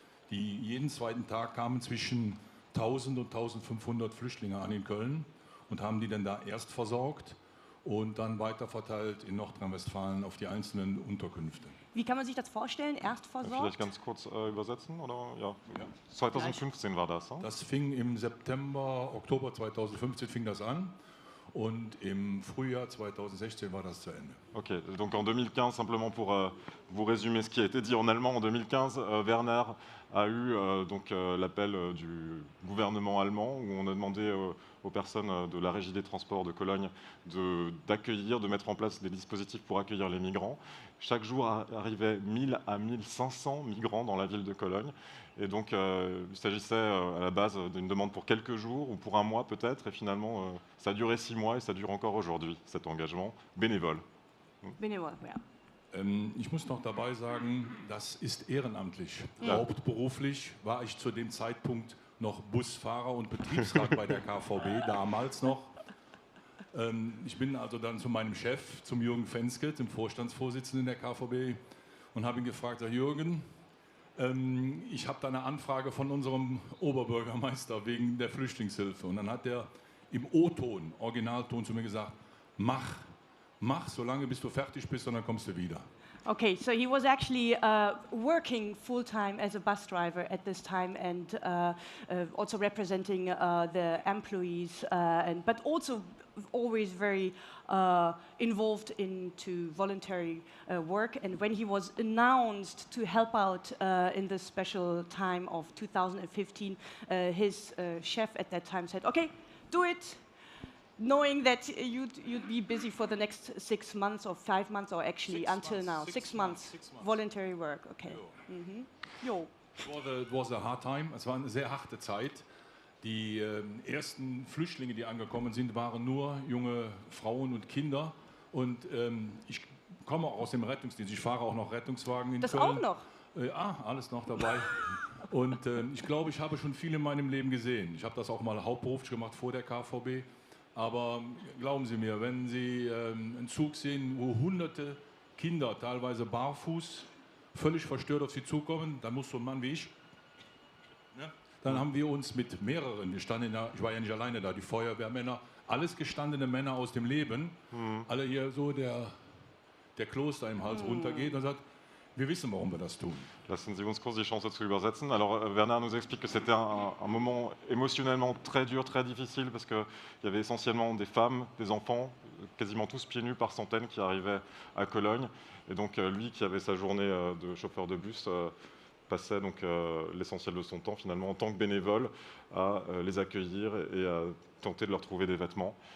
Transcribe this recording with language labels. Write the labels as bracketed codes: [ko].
[de] Jeden zweiten Tag kamen zwischen 1000 und 1500 Flüchtlinge an in Köln und haben die dann da erst versorgt und dann weiterverteilt in Nordrhein-Westfalen auf die einzelnen Unterkünfte. Wie kann man sich das vorstellen? Erst versorgt? Vielleicht ganz kurz übersetzen, oder? Ja. 2015 war das. Das fing im Oktober 2015 fing das an. Und im Frühjahr 2016 war das zu Ende. [fr] Ok, donc en 2015, simplement pour vous résumer ce qui a été dit en allemand, en 2015, Werner a eu l'appel du gouvernement allemand où on a demandé aux personnes de la Régie des transports de Cologne d'accueillir, de mettre en place des dispositifs pour accueillir les migrants. Chaque jour arrivaient 1000 à 1500 migrants dans la ville de Cologne. Et donc, il s'agissait à la base d'une demande pour quelques jours ou pour un mois peut-être. Et finalement, ça a duré 6 mois et ça dure encore aujourd'hui, cet engagement bénévole. Bénévole, ja. [de] Ich muss noch dabei sagen, das ist ehrenamtlich. Ja. Hauptberuflich war ich zu dem Zeitpunkt noch Busfahrer und Betriebsrat bei der KVB, damals noch. Ich bin also dann zu meinem Chef, zum Jürgen Fenske, dem Vorstandsvorsitzenden der KVB, und habe ihn gefragt, Herr Jürgen, ich habe da eine Anfrage von unserem Oberbürgermeister wegen der Flüchtlingshilfe. Und dann hat er im O-Ton, Originalton zu mir gesagt, mach, solange bis du fertig bist und dann kommst du wieder. [en] Okay, so he was actually working full-time as a bus driver at this time and also representing the employees, but also always very involved into voluntary work. And when he was announced to help out in this special time of 2015, his chef at that time said, okay, do it, knowing that you'd be busy for the next 6 months or 5 months, or actually until now, 6 months, voluntary work, okay. [de] Jo. [en] It was a hard time, [de] es war eine sehr harte Zeit. Die ersten Flüchtlinge, die angekommen sind, waren nur junge Frauen und Kinder. Und ich komme auch aus dem Rettungsdienst, ich fahre auch noch Rettungswagen in Das Köln. auch noch? Alles noch dabei. Und ich glaube, ich habe schon viel in meinem Leben gesehen. Ich habe das auch mal hauptberuflich gemacht vor der KVB. Aber glauben Sie mir, wenn Sie einen Zug sehen, wo hunderte Kinder, teilweise barfuß, völlig verstört auf Sie zukommen, dann muss so ein Mann wie ich, ne? Dann haben wir uns mit mehreren, ich war ja nicht alleine da, die Feuerwehrmänner, alles gestandene Männer aus dem Leben, alle hier so der Kloster im Hals runtergeht und sagt, wir wissen, warum wir das tun. Lassen Sie uns kurz die Chance zu übersetzen. [fr] Alors, Bernard nous explique que c'était un moment émotionnellement très dur, très difficile, parce qu'il y avait essentiellement des femmes, des enfants, quasiment tous pieds nus par centaines qui arrivaient à Cologne. Et donc, lui qui avait sa journée de chauffeur de bus passait donc l'essentiel de son temps, finalement, en tant que bénévole, à les accueillir et à tenter de leur trouver des vêtements.